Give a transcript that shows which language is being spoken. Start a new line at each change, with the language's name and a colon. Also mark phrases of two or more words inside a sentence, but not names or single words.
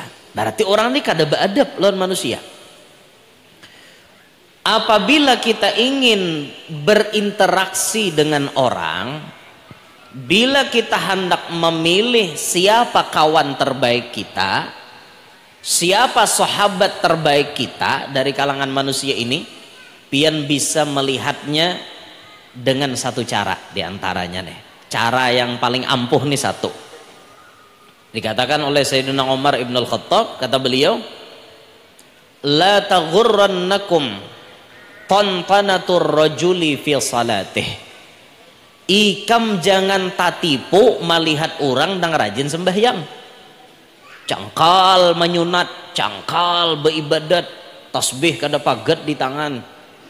Indonesian: Berarti orang ini
Banjar: kada beadab
Indonesian: lawan manusia. Apabila kita ingin berinteraksi dengan orang, bila kita hendak memilih siapa kawan terbaik kita, siapa sahabat terbaik kita dari kalangan manusia ini, pian bisa melihatnya dengan satu cara diantaranya nih. Cara yang paling ampuh nih satu. Dikatakan oleh Sayyidina Umar ibn al-Khattab, kata beliau,
Arabic: لا تغرنكم طنطنة الرجل في صلاته.
Banjar: Ikam jangan tatipu melihat orang yang rajin sembahyang. Cangkal menyunat, cangkal beribadat, tasbih kada paget di tangan.